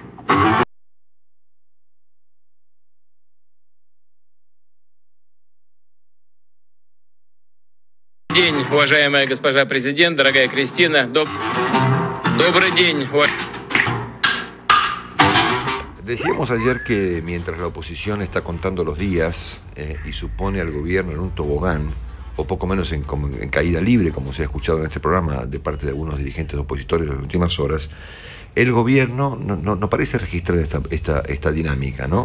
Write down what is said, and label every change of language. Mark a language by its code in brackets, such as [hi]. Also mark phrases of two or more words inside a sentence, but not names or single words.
[ru] День, уважаемая госпожа президент, дорогая Кристина. Добрый день. [es] Decíamos ayer que mientras la oposición está contando los días y supone al gobierno en un tobogán, o poco menos en caída libre, como se ha escuchado en este programa de parte de algunos dirigentes opositores en las últimas horas, el gobierno no parece registrar esta dinámica, ¿no?